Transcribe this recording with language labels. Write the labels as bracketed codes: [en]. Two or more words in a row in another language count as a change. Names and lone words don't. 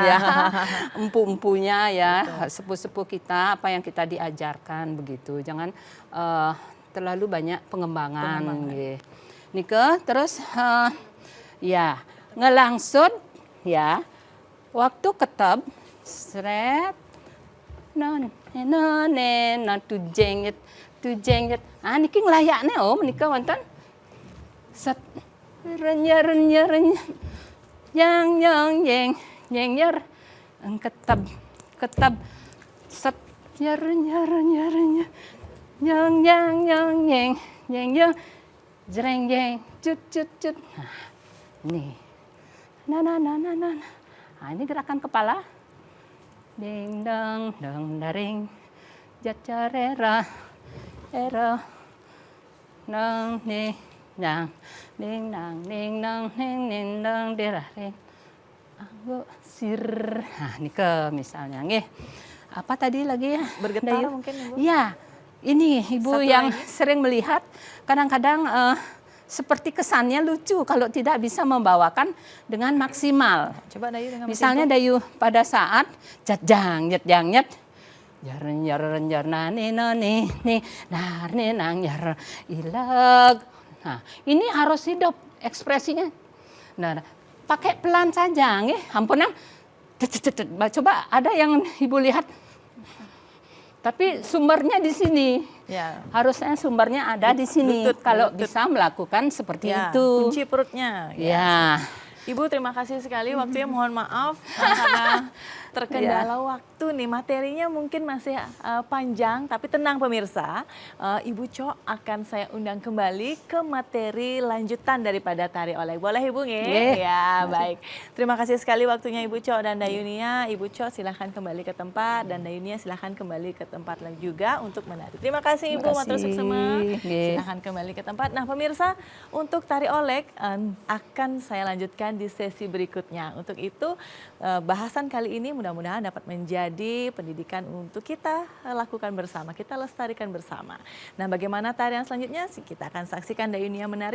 [id] ya, empu-empunya ya, sepuh-sepuh kita apa yang kita diajarkan begitu. Jangan terlalu banyak pengembangan nggih. Nike terus ya, ngelangsut ya. Waktu ketep sret non tujeng niki nglayakne menika wonten set renya yang yeng ketep set renya yang jreng jeng cut. Nah, nih. Nah, ini gerakan kepala. Ding dang daring jacarera era nang ning nang ding nang deraring anggo sir. Nah, ini ke misalnya nggih. Apa tadi lagi ya? Bergetar Dayu? mungkin, Ibu? Iya. Ini Ibu Satu yang lagi. sering melihat kadang-kadang seperti kesannya lucu kalau tidak bisa membawakan dengan maksimal. Coba Dayu dengan Misalnya Dayu pada saat jatjang nyet jar nani nang jar ilag. Nah, ini harus hidup ekspresinya. Nah, pakai pelan saja nggih. Ampunang. Coba ada yang Ibu lihat. Tapi sumbernya di sini. Ya. Harusnya sumbernya ada di sini Lutut, kalau lutut. bisa melakukan seperti Ya, itu. kunci perutnya. Ya. Ibu terima kasih sekali waktunya, mohon maaf karena terkendala waktu nih, materinya mungkin masih panjang, tapi tenang pemirsa, Ibu Co akan saya undang kembali ke materi lanjutan daripada tari oleh. Boleh Ibu nggih? Nggih. Ya, baik. Terima kasih sekali waktunya Ibu Co dan Dayunia. Ibu Co silahkan kembali ke tempat dan Dayunia silahkan kembali ke tempat lagi juga untuk menari. Terima kasih Ibu, Terima matur kasih. suksema. Nggih. Silahkan kembali ke tempat. Nah pemirsa, untuk tari olek akan saya lanjutkan di sesi berikutnya. Untuk itu bahasan kali ini mudah-mudahan dapat menjadi pendidikan untuk kita lakukan bersama, kita lestarikan bersama. Nah bagaimana tarian selanjutnya kita akan saksikan Dayunia menari.